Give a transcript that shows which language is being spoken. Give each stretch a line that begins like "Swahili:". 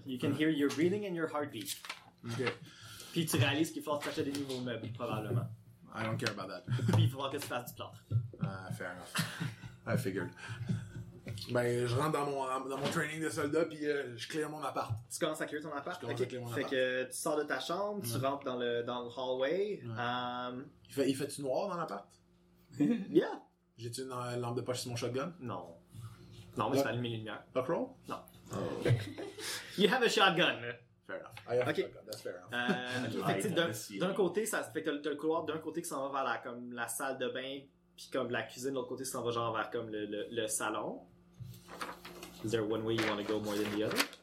English: You can hear your breathing and your heartbeat. Okay.
French: Puis tu réalises qu'il faut t'acheter des nouveaux meubles, probablement.
English: I don't care about that.
French: Puis il faut voir que tu fasses du plâtre.
English: Fair enough. I figured.
French: Ben, je rentre dans mon training de soldat, puis je clear mon appart. Tu commences à clear ton appart? Je commence à clear mon appart. Fait que tu sors de ta chambre, tu rentres dans le hallway. Ouais. Il fait-tu noir dans l'appart?
English: Yeah.
French: J'ai-tu une lampe de poche sur mon shotgun? Non. Non, mais tu vas allumer les lumières. Pas crawl?
English: Non. Oh. You have a shotgun. Fair enough.
French: D'un côté, ça fait que t'as le couloir d'un côté qui s'en va vers la salle de bain, puis comme la cuisine, de l'autre côté, s'en va genre vers comme le salon.
English: Is there one way you want to go more than the other?